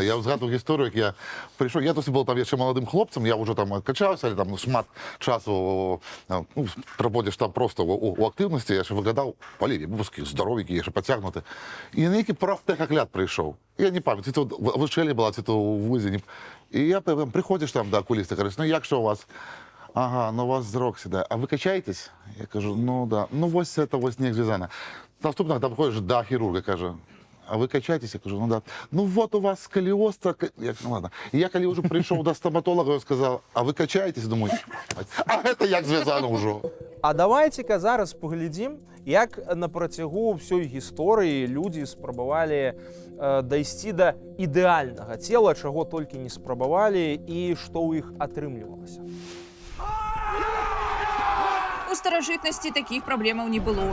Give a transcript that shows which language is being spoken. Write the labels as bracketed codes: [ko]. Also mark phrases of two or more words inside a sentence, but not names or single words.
[be] Я згадваю гісторыю, як я прыйшоў, я тут был там яшчэ маладым хлопцам, я ўжо там адкачаўся, але там шмат часу праводзіш там проста у актыўнасці, я яшчэ выглядаў вускі, здаровікі, яшчэ пацягнуты. І нейкі прафтэхагляд прыйшоў. Я не памятаю, ці то в вучэльні была, ці то ў вузе. І я прыходзіш там да акуліста, кажеш, ну як што у вас? [ru] ага, [be] ну у вас зрок седая. [ru] А вы качаетесь? Я кажу, ну да. Ну вот это вот не зв'язано. Наступного там приходишь до хирурга, каже, а вы качаетесь? Я кажу, ну да. Ну вот у вас сколиоз. Я, ну ладно. И я, коли уже пришел до стоматолога, я сказал, а вы качаетесь? Думаю, а это [uk] як зв'язано [ru] уже. [be] А давайте-ка зараз поглядзім, як на працягу ўсёй гісторыі людзі спрабавалі дайсці да ідэальнага цела, чаго толькі не спрабавалі і што ў іх атрымлівалася. У старажытнасці такіх праблемаў не было.